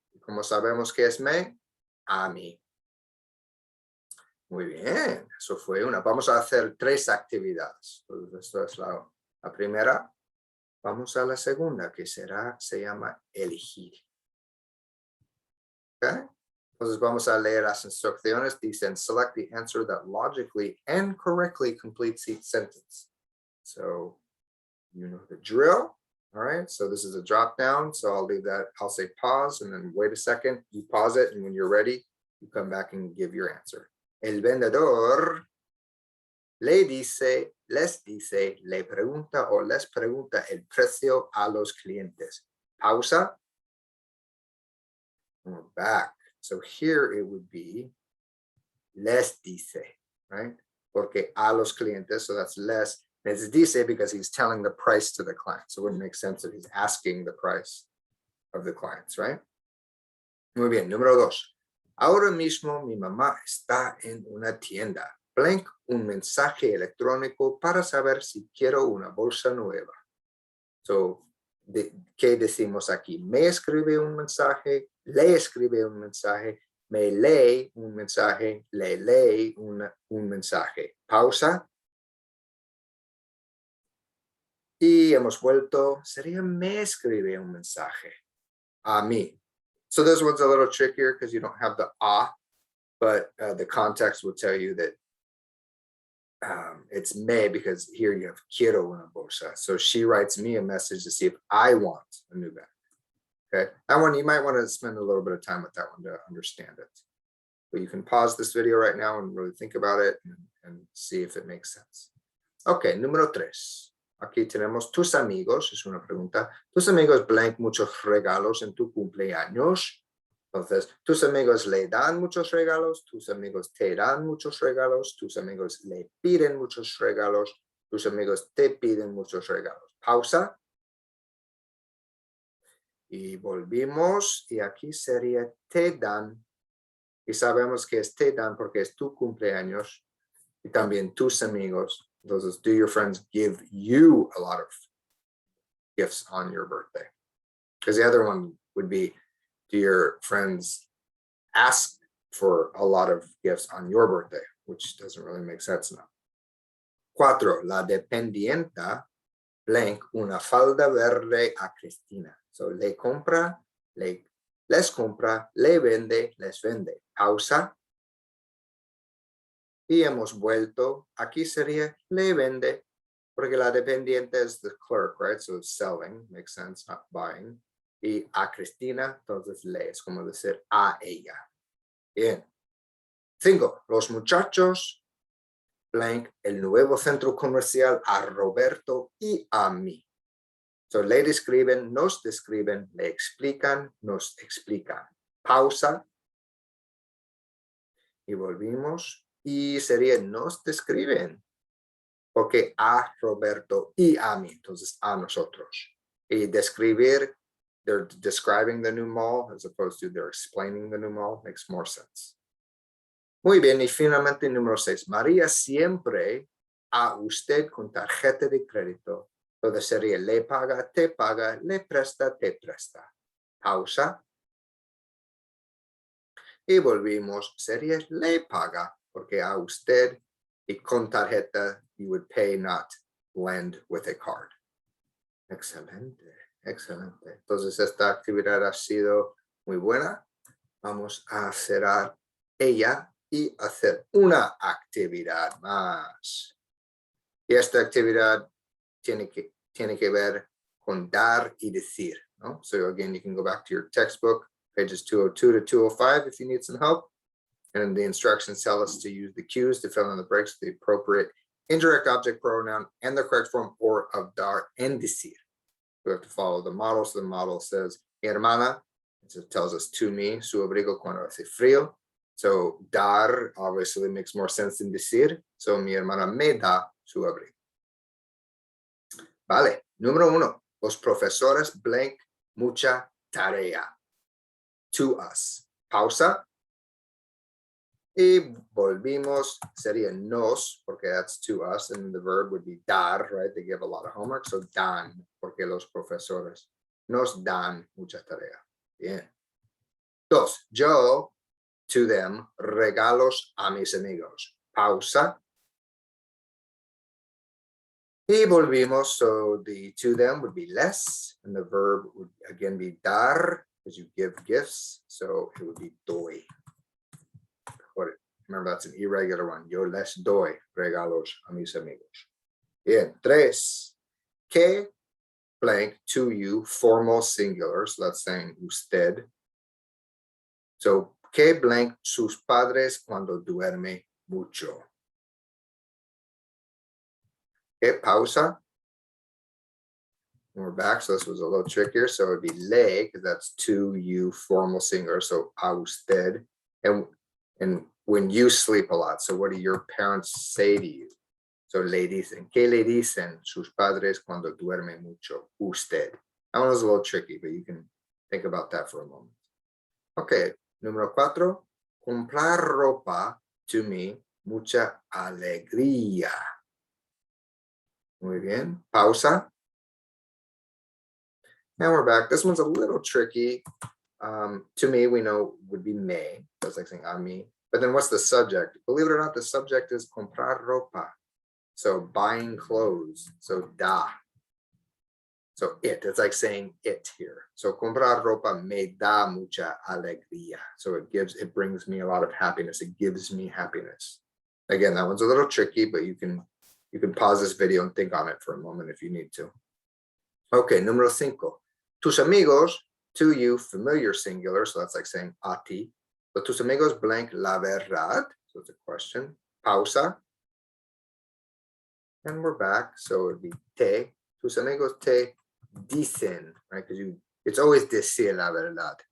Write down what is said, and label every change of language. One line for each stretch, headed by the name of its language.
Spanish: ¿Cómo sabemos que es me? A mí. Muy bien, eso fue una. Vamos a hacer 3 actividades. Entonces, esto es la primera. Vamos a la segunda, que se llama elegir. ¿Okay? Entonces vamos a leer las instrucciones.
English: Dicen, select the answer that logically and correctly completes each sentence. So, you know the drill. All right, so this is a drop down. So I'll leave that. I'll say pause and then wait a second. You pause it, and when you're ready, you come back and give your answer.
Spanish: El vendedor les dice, le pregunta o les pregunta el precio a los clientes. Pausa.
English: And we're back. So here it would be les dice, right?
Spanish: Porque a los clientes,
English: so that's les. And it's dice because he's telling the price to the client. So it wouldn't make sense that he's asking the price of the clients, right?
Spanish: Muy bien, número 2. Ahora mismo mi mamá está en una tienda. Blank un mensaje electrónico para saber si quiero una bolsa nueva. So, ¿qué decimos aquí? Me escribe un mensaje, le escribe un mensaje, me lee un mensaje, le lee un mensaje. Pausa. Y hemos vuelto, sería me escribe un mensaje a mí.
English: So this one's a little trickier because you don't have the but the context will tell you that it's me because here you have quiero una bolsa. So she writes me a message to see if I want a new bag. Okay, that one you might want to spend a little bit of time with that one to understand it. But you can pause this video right now and really think about it and see if it makes sense.
Spanish: Okay, número 3. Aquí tenemos tus amigos, es una pregunta. Tus amigos blank muchos regalos en tu cumpleaños. Entonces, tus amigos le dan muchos regalos, tus amigos te dan muchos regalos, tus amigos le piden muchos regalos, tus amigos te piden muchos regalos. Pausa. Y volvimos, y aquí sería te dan. Y sabemos que es te dan porque es tu cumpleaños y también tus amigos.
English: Entonces, do your friends give you a lot of gifts on your birthday? Because the other one would be, do your friends ask for a lot of gifts on your birthday? Which doesn't really make sense now.
Spanish: 4. La dependienta blank una falda verde a Cristina. So les compra, le vende, les vende. Pausa. Y hemos vuelto. Aquí sería le vende, porque la dependiente
English: is the clerk, right? So it's selling, makes sense, not buying.
Spanish: Y a Cristina, entonces le, es como decir a ella. Bien. 5. Los muchachos blank el nuevo centro comercial a Roberto y a mí. So le describen, nos describen, le explican, nos explican. Pausa. Y volvimos. Y sería nos describen. Porque a Roberto y a mí. Entonces a nosotros. Y describir,
English: they're describing the new mall as opposed to they're explaining the new mall. Makes more sense.
Spanish: Muy bien, y finalmente número 6. María siempre a usted con tarjeta de crédito. Entonces sería le paga, le presta, te presta. Pausa. Y volvimos, sería le paga, porque a usted y con tarjeta,
English: you would pay, not lend with a card.
Spanish: Excelente, excelente. Entonces esta actividad ha sido muy buena. Vamos a cerrar ella y hacer una actividad más. Y esta actividad tiene que ver con dar y decir, ¿no?
English: So again, you can go back to your textbook, pages 202 to 205 if you need some help. And the instructions tell us to use the cues to fill in the breaks with the appropriate indirect object pronoun and the correct form or of dar and decir. We have to follow the model. So the model says, mi hermana, it tells us to me,
Spanish: su abrigo cuando hace frío.
English: So dar obviously makes more sense than decir.
Spanish: So mi hermana me da su abrigo. Vale, número 1. Los profesores blank mucha tarea.
English: To us. Pausa.
Spanish: Y volvimos, sería nos, porque
English: that's to us, and the verb would be dar, right? They give a lot of homework, so dan,
Spanish: porque los profesores nos dan mucha tarea.
English: Bien. 2.
Spanish: Yo,
English: to them,
Spanish: regalos a mis amigos. Pausa. Y volvimos,
English: so the to them would be les, and the verb would again be dar, because you give gifts, so it would be doy. Remember, that's an irregular one.
Spanish: Yo les doy regalos a mis amigos.
English: Bien. 3. Que blank to you, formal singular. So that's saying usted.
Spanish: So, que blank sus padres cuando duerme mucho.
English: Okay, pausa. And we're back. So this was a little trickier. So it would be le, because that's to you, formal singular. So a usted. And when you sleep a lot, so what do your parents say to you?
Spanish: So le dicen, ¿qué le dicen sus padres cuando duerme mucho? Usted.
English: That one was a little tricky, but you can think about that for a moment.
Spanish: Okay, número 4. Comprar ropa
English: to me,
Spanish: mucha alegría. Muy bien. Pausa.
English: And we're back. This one's a little tricky. To me, we know would be me. That's like saying a mí. But then what's the subject? Believe it or not, the subject is comprar ropa. So buying clothes. So da. So it's like saying it here.
Spanish: So comprar ropa me da mucha alegría.
English: So it brings me a lot of happiness. It gives me happiness. Again, that one's a little tricky, but you can pause this video and think on it for a moment if you need to. Okay, número 5. Tus amigos, to you, familiar singular. So that's like saying a ti.
Spanish: So tus amigos blank la verdad.
English: So it's a question. Pausa. And we're back. So it'd be te.
Spanish: Tus amigos te dicen,
English: right? Because it's always
Spanish: decir la verdad.